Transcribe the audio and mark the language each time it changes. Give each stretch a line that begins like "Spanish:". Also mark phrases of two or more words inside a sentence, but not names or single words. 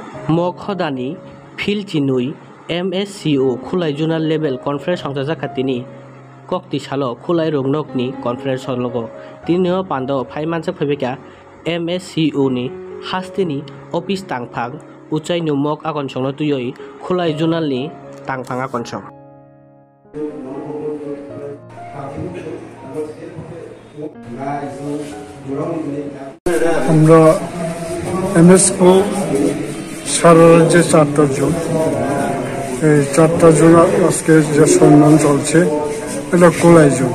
Kok Borok: मखदानि फिल चिनुई MSCO खुलाय
English: zonal level conference
Kok Borok: संजाजा खातिनि कक्ति सालो खुलाय रोंनकनि कनफारेन्स सलगो तिनिओ पान्डो फाइमानसा फैबेका MSCO नि हास्तिनि अफिस तांफां उचाइ नुमक आगन संनो तुयै खुलाय जुनालनि तांफां आगन सं
Bangla: আমরা MSCO সারা রাজ্যে 4টা জোন, এই 4টা জোন আজকে যে সম্মান চলছে এটা কোলাই জোন।